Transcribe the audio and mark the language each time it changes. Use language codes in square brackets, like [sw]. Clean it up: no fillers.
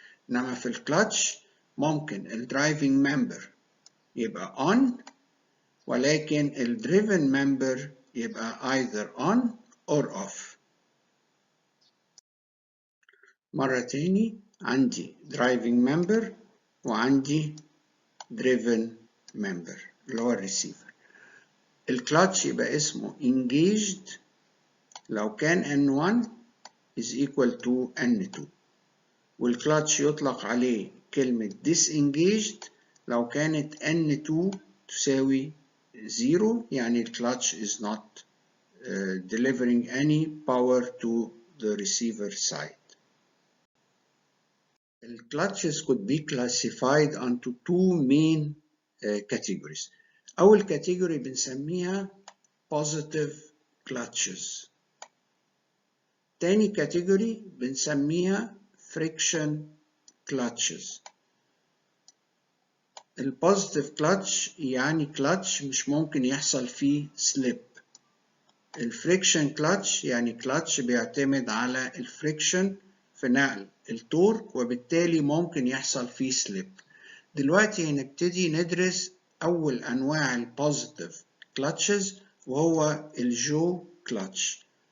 [ar] انما في الكلاتش ممكن الدرايفنج member يبقى on ولكن الدريفن member يبقى [en] either on or off. [ar] مرة تاني، عندي driving member وعندي driven member اللي هو الريسيفر. الكلاتش يبقى اسمه engaged لو كان [en] N1 is equal to N2، [ar] والكلاتش يطلق عليه كلمة disengaged لو كانت N2 تساوي 0، يعني الكلاتش [en] is not delivering any power to the receiver side. The clutches could be classified into two main categories. [ar] أول category بنسميها positive clutches. تاني category بنسميها friction clutches. البوزيتيف كلاتش يعني كلاتش مش ممكن يحصل فيه سليب. الفريكشن كلاتش يعني كلاتش بيعتمد على الفريكشن في نقل التورك وبالتالي ممكن يحصل فيه سليب. دلوقتي هنبتدي ندرس أول أنواع البوزيتيف كلاتشز وهو الجو كلاتش.